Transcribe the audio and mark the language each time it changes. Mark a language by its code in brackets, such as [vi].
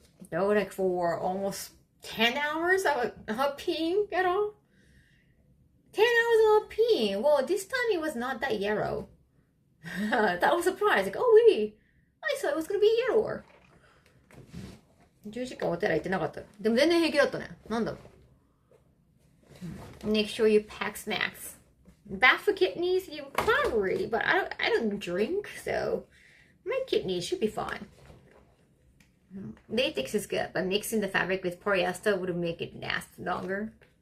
[en] That was like for almost 10 hours. I was not peeing at all. 10 hours of not peeing. Well, this time it was not that yellow. That was a surprise. Like, oh, wait. I thought it was going to be yellower. [ja] 10時間お手洗い行ってなかった。でも全然平気だったね。なんだろう。 [en] Make sure you pack snacks. Bad for kidneys? You probably, but I don't drink, so my kidneys should be fine. Latex is good, but mixing the fabric with polyester would make it last longer.